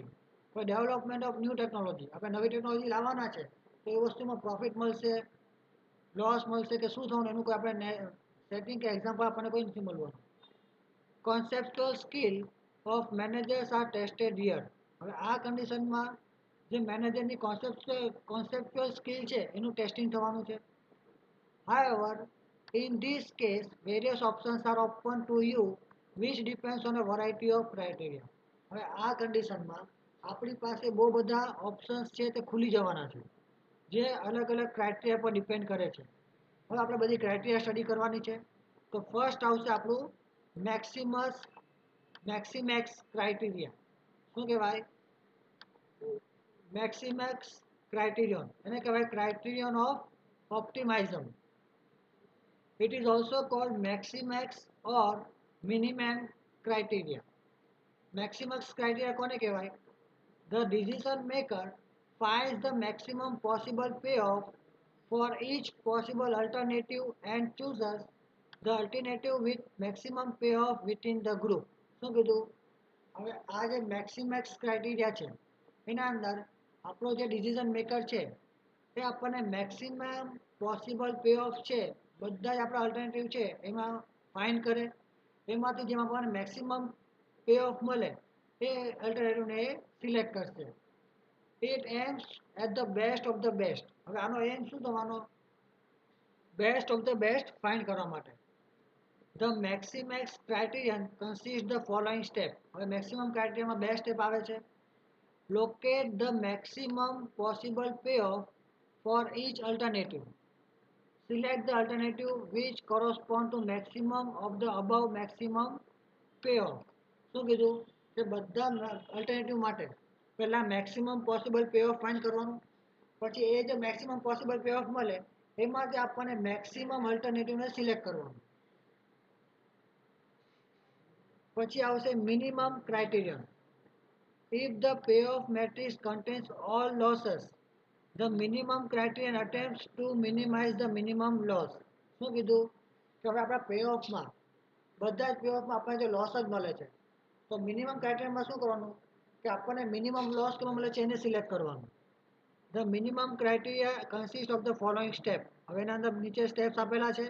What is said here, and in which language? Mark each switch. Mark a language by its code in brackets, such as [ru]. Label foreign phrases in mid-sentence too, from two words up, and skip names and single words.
[gu] કોઈ [en] development of new technology, [gu] આપણે નવી ટેકનોલોજી લાવવાના છે તો એ વસ્તુમાં પ્રોફિટ મળશે, લોસ મળશે કે શું થવાનું એનું કોઈ આપણે સેટિંગ કે એક્ઝામ્પલ આપણને કોઈ નથી મળવાનું. [en] Conceptual skill of managers are tested here. [gu] હવે આ કન્ડિશનમાં જે મેનેજરની [en] conceptual skill [gu] છે એનું ટેસ્ટિંગ થવાનું છે. [en] However, in this case, various options are open to you which depends on a variety of criteria. [gu] હવે આ કન્ડિશનમાં આપણી પાસે બહુ બધા ઓપ્શન્સ છે તે ખુલી જવાના છે, જે અલગ અલગ ક્રાઇટેરિયા પર ડિપેન્ડ કરે છે. હવે આપણે બધી ક્રાઇટેરિયા સ્ટડી કરવાની છે. તો ફર્સ્ટ આવશે આપણું [en] maximax criteria. [gu] શું કહેવાય? [en] maximax criterion, [gu] એને કહેવાય [en] criterion of optimism. It is also called maximax or minimum criteria. Maximax criteria [gu] કોને કહેવાય? [en] The decision maker finds the maximum possible payoff for each possible alternative and chooses the alternative with maximum payoff within the group. [gu] શું કીધું? હવે આ જે [en] maximax criteria [gu] છે એના અંદર આપણો જે [en] decision maker [gu] છે એ આપણને [en] maximum possible payoff [gu] છે બધા જ આપણા અલ્ટરનેટિવ છે એમાં ફાઇન્ડ કરે. એમાંથી જેમ આપણને [en] maximum payoff [gu] મળે એ અલ્ટરનેટિવને એ સિલેક્ટ કરશે. [en] It aims at the best of the best. [gu] હવે આનો એમ શું થવાનો? [en] best of the best find [gu] કરવા માટે. [en] The maximax criterion consist the following step. [gu] હવે મેક્સિમમ ક્રાઇટેરિયામાં બે સ્ટેપ આવે છે. [en] Locate the maximum possible payoff for each alternative. Select the alternative which correspond to maximum of the above maximum payoff. [gu] શું કીધું? કે બધા અલ્ટરનેટિવ માટે પહેલાં [en] maximum possible payoff [gu] ફાઇન્ડ કરવાનું, પછી એ જે [en] maximum possible payoff [gu] મળે એમાંથી આપણને મેક્સિમમ અલ્ટરનેટિવને સિલેક્ટ કરવાનું. પછી આવશે [en] minimum criterion. If the payoff matrix contains all losses, the minimum criterion attempts to minimize the minimum loss. [gu] શું કીધું? કે હવે આપણા પેઓફમાં બધા જ પેઓફમાં આપણને જે લોસ જ મળે છે તો મિનિમમ ક્રાઇટેરિયામાં શું કરવાનું? કે આપણને [en] minimum loss [gu] કેમાં મળે છે એને સિલેક્ટ કરવાનું. [en] The minimum criteria consist of the following step. [gu] હવે એના અંદર નીચે સ્ટેપ્સ આપેલા છે.